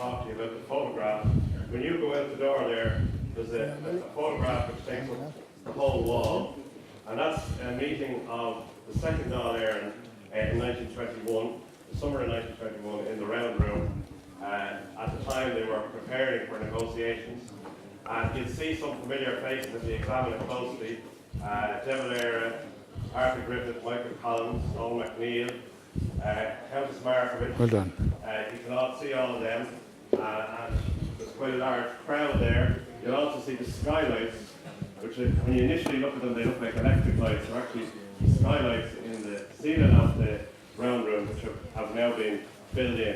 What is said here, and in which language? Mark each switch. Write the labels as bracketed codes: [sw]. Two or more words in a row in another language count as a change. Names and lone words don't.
[en] to talk to you about the photograph. When you go out the door there, there's a photograph which takes up the whole wall, and that's a meeting of the second Dáil Éireann in 1921, the summer of 1921, in the round room. At the time, they were preparing for negotiations, and you'll see some familiar faces if you examine it closely. De Valera, Arthur Griffith, Michael Collins, Noel McNeil, Countess Markovich. well done. You can all see all of them, and there's quite a large crowd there. You'll also see the skylights, which when you initially look at them, they look like electric lights. They're actually skylights in the ceiling of the round room, which have now been filled in.